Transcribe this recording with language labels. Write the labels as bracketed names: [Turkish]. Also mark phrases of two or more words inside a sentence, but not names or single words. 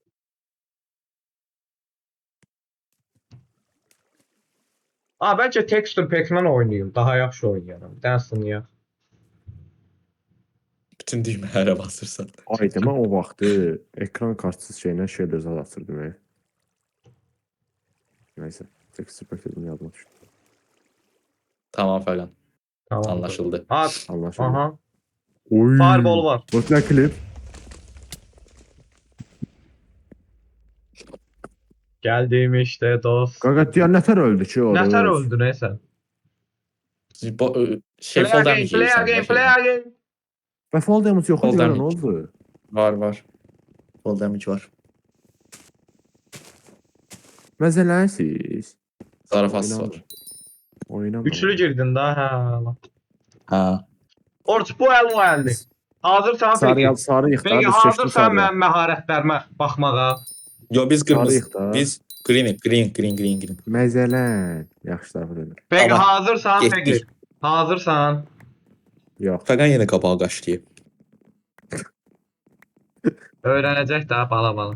[Azerbaijani] Aa, bəlkə [English] texture pack- [Azerbaijani] lə oynayım. Daha yaxşı oynayaram. Bir dənə sınıyaq. Bütün düymələrə basırsan. Ay demə o vaxtı ekran kartsız şeylə şeylər zad atırdım. Neyse. [English] Texture pack [Azerbaijani] dedim yadıma düşdü. Tamam falan. Tamam. Anlaşıldı. At. Anlaşıldı. Aha. Oy. Fireball var. Botla klip. Gəldim işte dost. Qaqa deyən nətər öldü ki orada? Nətər öldü nəysə? Şey [English] Play fall again, damage play [Azerbaijani] yeyirsən [English] again, [Azerbaijani] də [English] play [Azerbaijani] şeydən. [English] again. [Azerbaijani] Və [English] fall damage [Azerbaijani] yox [English] Fall [Azerbaijani] idi, nə [English] damage. [Azerbaijani] oldu? Var var. [English] Fall damage [Azerbaijani] var. Məzələnsiz. Zarafatsız var. Oynama. Üçlü girdin da, hə. Ha. Orç bu el o eldi. Hazırsan Sarı peki? sarı yıxdı. Peki Biz seçdik hazırsan sarı. mənim məharətlərimə baxmağa. Yo biz qırmızı. Sarıyıq da. Biz green. Məzələn. Yaxşı tərəfə dönür. Peki Tamam, hazırsan getdik. peki? Hazırsan. Yox. Fəqən yenə qabağa qaçdı. Öyrənəcək də bala.